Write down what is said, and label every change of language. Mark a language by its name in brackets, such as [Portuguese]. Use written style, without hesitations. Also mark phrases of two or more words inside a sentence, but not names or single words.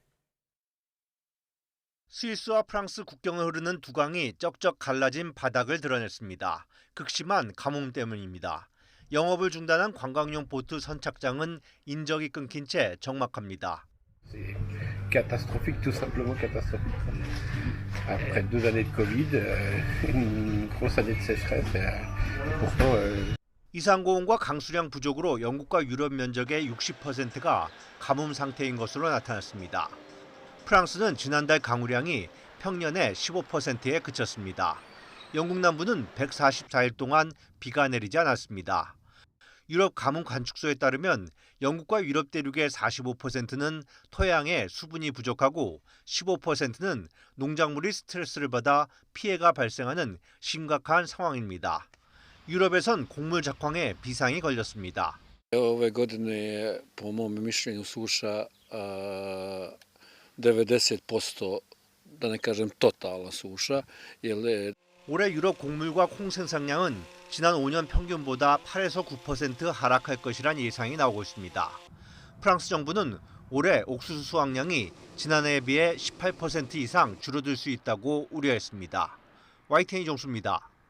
[Korean] 스위스와 프랑스 국경을 흐르는 두 강이 쩍쩍 갈라진 바닥을 드러냈습니다. 극심한 가뭄 때문입니다. 영업을 중단한 관광용 보트 선착장은 인적이 끊긴 채 적막합니다. [French] catastrophique, tout simplement catastrophique. Après 2 années de Covid, une grosse année de sécheresse, pourtant... [Korean] 이상고온과 강수량 부족으로 영국과 유럽 면적의 60%가 가뭄 상태인 것으로 나타났습니다. 프랑스는 지난달 강우량이 평년의 15%에 그쳤습니다. 영국 남부는 144일 동안 비가 내리지 않았습니다. 유럽 가뭄 관측소에 따르면 영국과 유럽 대륙의 45%는 토양에 수분이 부족하고 15%는 농작물이 스트레스를 받아 피해가 발생하는 심각한 상황입니다. 유럽에선 곡물 작황에 비상이 걸렸습니다. [Croatian] Ove godine po mom mišljenju suša 90%, da ne kažem totalna suša, jer [Korean] 올해 유럽 곡물과 콩 생산량은 지난 5년 평균보다 8에서 9% 하락할 것이란 예상이 나오고 있습니다. 프랑스 정부는 올해 옥수수 수확량이 지난해에 비해 18% 이상 줄어들 수 있다고 우려했습니다. YTN 이종수입니다.